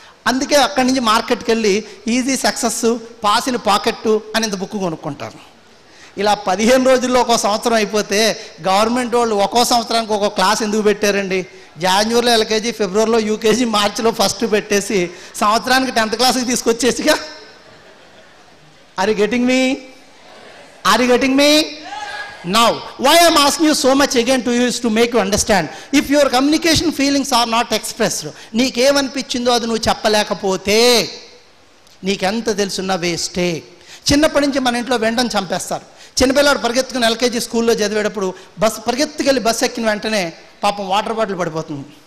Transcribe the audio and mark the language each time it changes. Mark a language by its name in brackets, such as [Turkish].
[Telugu] అందుకే అక్కడి నుంచి మార్కెట్కి వెళ్ళి easy success, pass in pocket అని ఇంత బుక్ కొనుక్కుంటారు. ఇలా 15 రోజుల్లో ఒక సంవత్సరం అయిపోతే గవర్నమెంట్ వాళ్ళు ఒక్కో సంవత్సరానికి ఒక్కో క్లాస్ ఎందుకు పెట్టారండి? జాన్వరిలో ఎల్కేజీ, ఫిబ్రవరిలో యూకేజీ, మార్చిలో ఫస్ట్ పెట్టేసి సంవత్సరానికి 10th క్లాస్కి తీసుకొచ్చేసిగా. [English] Are you getting me? Are you getting me? Now, why I am asking you so much again to you is to make you understand. If your communication feelings are not expressed, [Telugu] నీకేమనిపించిందో అది నువ్వు చెప్పలేకపోతే నీకెంత తెలుసున్నా వేస్టే. చిన్నప్పటి నుంచి మన ఇంట్లో వెంటనే చంపేస్తారు. చిన్నపిల్లాడు పరిగెత్తుకుని ఎల్కేజీ స్కూల్లో చదివేటప్పుడు పరిగెత్తుకెళ్ళి బస్సు ఎక్కిన వెంటనే పాపం వాటర్ బాటిల్ పడిపోతుంది.